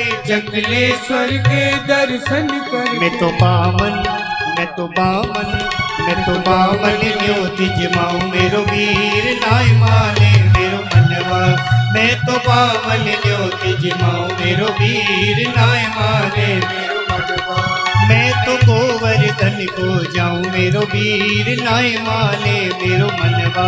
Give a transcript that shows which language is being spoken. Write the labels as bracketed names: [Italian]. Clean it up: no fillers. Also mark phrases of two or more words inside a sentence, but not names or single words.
[Hindi] चकलेश्वर के दर्शन कर। [Braj] मैं तो बामन ज्योति जमाऊं मेरो वीर नाय माने मेरो मनवा। मैं तो बामन ज्योति जमाऊं मेरो वीर नाय माने मेरो मनवा। मैं तो गोवर्धन को जाऊं मेरो वीर नाय माने मेरो मनवा।